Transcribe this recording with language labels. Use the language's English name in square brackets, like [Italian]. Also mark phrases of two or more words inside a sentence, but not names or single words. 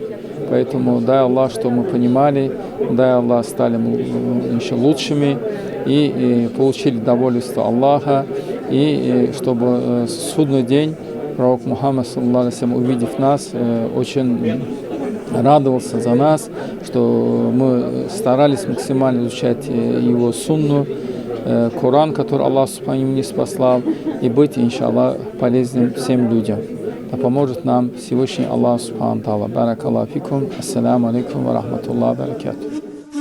[Russian] Поэтому дай Аллах, что мы понимали, дай Аллах, стали мы еще лучшими и получили довольство Аллаха, и чтобы судный день пророк Мухаммад, увидев нас, очень радовался за нас, что мы старались максимально изучать его сунну, Коран, который Аллах Субхану не спаслал, и быть, иншаллах, полезным всем людям. Да поможет нам Всевышний Аллах Субхану Тааля. [Arabic] بارك الله فيكم. السلام عليكم ورحمة الله وبركاته.